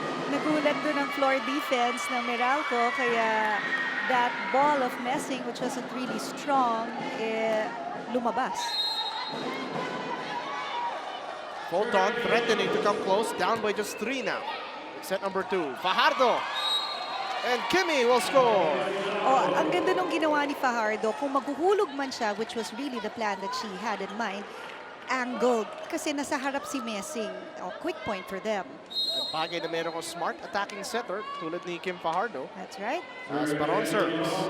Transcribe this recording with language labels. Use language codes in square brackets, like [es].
[tl] Nagulat doon ang [en] floor defense ng Meralco, kaya that ball of Messing, which wasn't really strong, [tl] lumabas. [en] Fulton threatening to come close, down by just 3 now. Set number 2, Fajardo. And Kimmy will score. [tl] Oh, ang ganda nung ginawa ni Fajardo. Kung maghuhulog man siya, [en] which was really the plan that she had in mind, angled. [tl] Kasi nasa harap si Messing. [en] Oh, quick point for them. [tl] At bagay na meron ko smart attacking setter tulad ni Kim Fajardo. [en] That's right. As Baron serves.